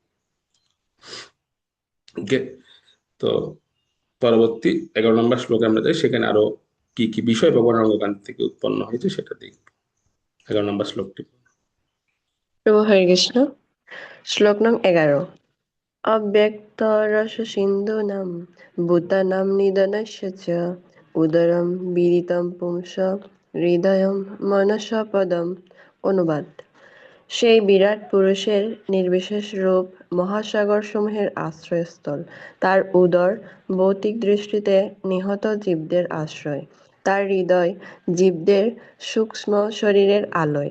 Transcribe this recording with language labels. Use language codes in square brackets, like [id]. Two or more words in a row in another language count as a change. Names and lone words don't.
[bn] ওকে, তো পরবর্তী 11 নম্বর শ্লোকে আমরা যাই, সেখানে আরো কি কি বিষয় ভগবানের অঙ্গকান্তি থেকে উৎপন্ন হয়েছে সেটা দেখব। 11 নম্বর শ্লোকটি। প্রভু হরে কৃষ্ণ। শ্লোক নং 11। [sa] अव्यक्तरससिन्धूनां भूतानां निधनस्य च उदरं विदितं पुंस হৃদয়ম মনসা পদম। [bn] অনুবাদ: সেই বিরাট পুরুষের নির্বিশেষ রূপ মহাসাগরসমূহের আশ্রয়স্থল। তার উদর ভৌতিক দৃষ্টিতে নিহত জীবদের আশ্রয়। তার হৃদয় জীবদের সূক্ষ্ম শরীরের আলয়।